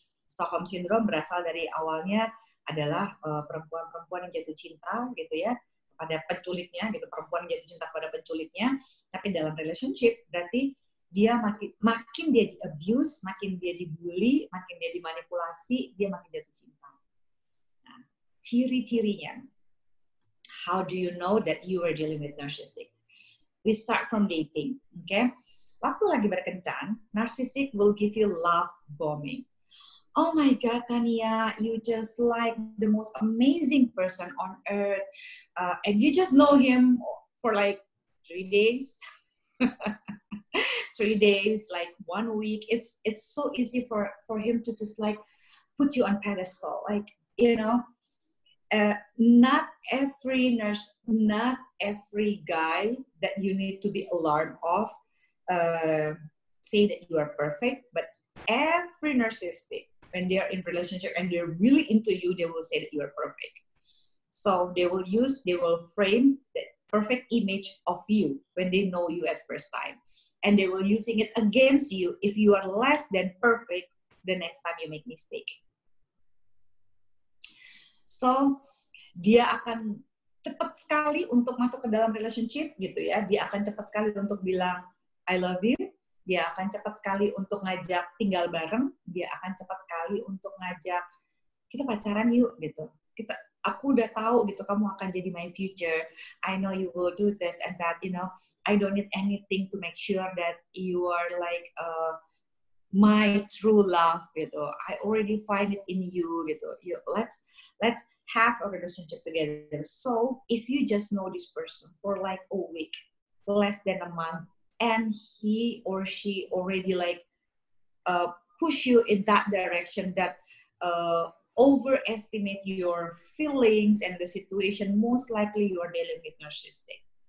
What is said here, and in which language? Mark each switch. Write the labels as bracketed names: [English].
[Indonesian] Stockholm Syndrome berasal dari awalnya adalah perempuan-perempuan yang jatuh cinta gitu ya pada penculiknya, gitu, perempuan yang jatuh cinta pada penculiknya, tapi dalam relationship berarti dia makin dia di-abuse, makin dia dibully, makin dia dimanipulasi, dia makin jatuh cinta. Nah, ciri-cirinya, [English] how do you know that you are dealing with narcissistic? We start from dating, okay? [Indonesian] Waktu lagi berkencan, [English] narcissistic will give you love bombing. Oh my God, Tania, you just like the most amazing person on earth, and you just know him for like 3 days, 3 days, like 1 week. It's so easy for him to just like put you on pedestal, like, you know. Not every nurse, not every guy that you need to be alarmed of say that you are perfect, but every narcissistic, when they are in relationship and they're really into you, they will say that you are perfect. So they will frame the perfect image of you when they know you at first time, and they will using it against you if you are less than perfect the next time you make mistake. [Indonesian] So, dia akan cepat sekali untuk masuk ke dalam relationship gitu ya. Dia akan cepat sekali untuk bilang [English] I love you. [Indonesian] Dia akan cepat sekali untuk ngajak tinggal bareng. Dia akan cepat sekali untuk ngajak kita pacaran yuk gitu. Aku udah tahu gitu kamu akan jadi [English] my future. I know you will do this and that, you know. I don't need anything to make sure that you are like my true love gitu. I already find it in you gitu. Let's have a relationship together. So if you just know this person for like a week, less than a month, and he or she already like push you in that direction that overestimate your feelings and the situation, most likely you are dealing with narcissistic.